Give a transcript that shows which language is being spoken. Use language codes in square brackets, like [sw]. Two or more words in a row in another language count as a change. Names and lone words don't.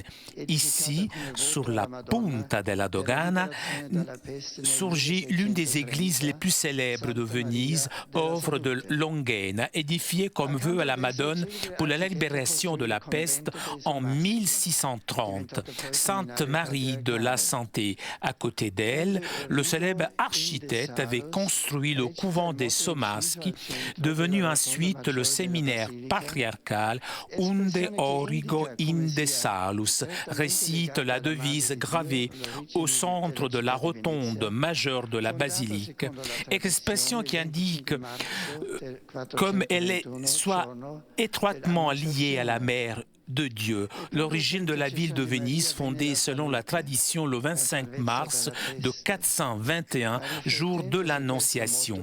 [fr] Ici, sur la Punta della Dogana, surgit l'une des églises les plus célèbres de Venise, œuvre de Longhena, édifiée comme vœu à la Madone pour la libération de la peste en 1630. Sainte Marie de la Santé. À côté d'elle, le célèbre architecte avait construit le couvent des Somaschi, devenu ensuite le séminaire patriarcal [la] Unde origo inde salus, [fr] récite la devise gravée au centre de la rotonde majeure de la basilique, expression qui indique comme elle est soit étroitement liée à la mère de Dieu. L'origine de la ville de Venise, fondée selon la tradition le 25 mars de 421, jour de l'Annonciation.